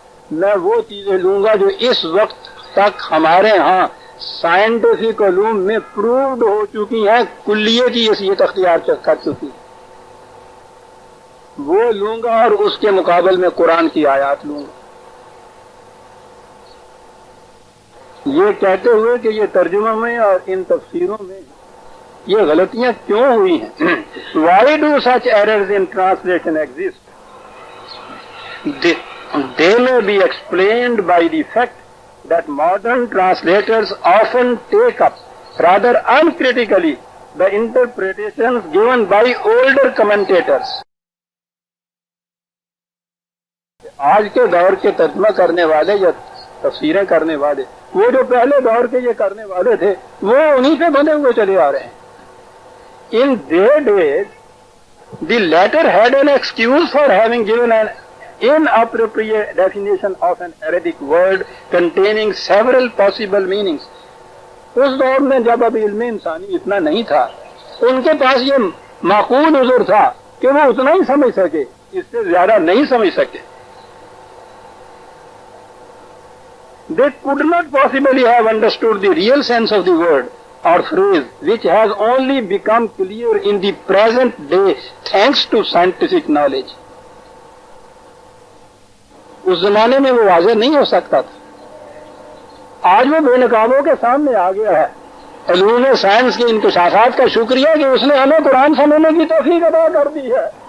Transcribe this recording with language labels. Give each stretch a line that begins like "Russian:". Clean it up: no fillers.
Urdu: میں وہ چیزیں لوں گا جو اس وقت تک ہمارے ہاں سائنٹیفک علوم میں پرووڈ ہو چکی ہیں، کلیے کی حیثیت اختیار کر چکی، وہ لوں گا اور اس کے مقابل میں قرآن کی آیات لوں گا. یہ کہتے ہوئے کہ یہ ترجمہ میں اور ان تفسیروں میں یہ غلطیاں کیوں ہوئی ہیں.
English: Why do such errors in translation exist? They may be explained by the fact that modern translators often take up rather uncritically the interpretations given by older commentators.
Urdu: آج کے دور کے ترجمہ کرنے والے یا تفسیریں کرنے والے، وہ جو پہلے دور کے یہ کرنے والے تھے وہ انہی پہ بنے ہوئے چلے آ رہے ہیں.
English: In their days, the latter had an excuse for having given an inappropriate definition of an Arabic word containing several possible meanings.
Urdu: اس دور میں جب ابھی علم انسانی اتنا نہیں تھا، ان کے پاس یہ معقول عذر تھا کہ وہ اتنا ہی سمجھ سکے، اس سے زیادہ نہیں سمجھ سکے.
English: They could not possibly have understood the real sense of the word or phrase, which has only become clear in the present day thanks to scientific knowledge.
Urdu: اس زمانے میں وہ واضح نہیں ہو سکتا تھا، آج وہ بے نقابوں کے سامنے آ گیا ہے. علوم سائنس کے انکشافات کا شکریہ کہ اس نے ہمیں قرآن سمجھنے کی توفیق عطا کر دی ہے.